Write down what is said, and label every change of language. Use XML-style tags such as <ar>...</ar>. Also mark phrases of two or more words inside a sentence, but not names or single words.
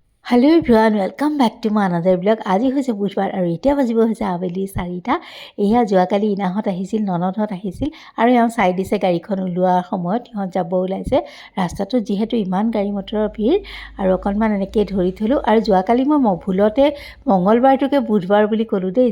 <en>Hello everyone welcome back to my another blog.</en> <as>आज হৈছে বুধবাৰ আৰু এতিয়া বাজিব হৈছে আবেলি 4টা। এয়া যোৱাকালি ইনাহঁত আহিছিল, ননদহঁত আহিছিল আৰু এওঁ চাই দিছে গাড়ীখন ওলোৱাৰ সময়ত ইহঁত যাব ওলাইছে। ৰাস্তাটো যিহেতু ইমান গাড়ী মটৰৰ ভিৰ আৰু অকণমান এনেকৈ ধৰি থলোঁ। আৰু যোৱাকালি মই ভুলতে মঙলবাৰটোকে বুধবাৰ বুলি ক'লোঁ দেই।</as>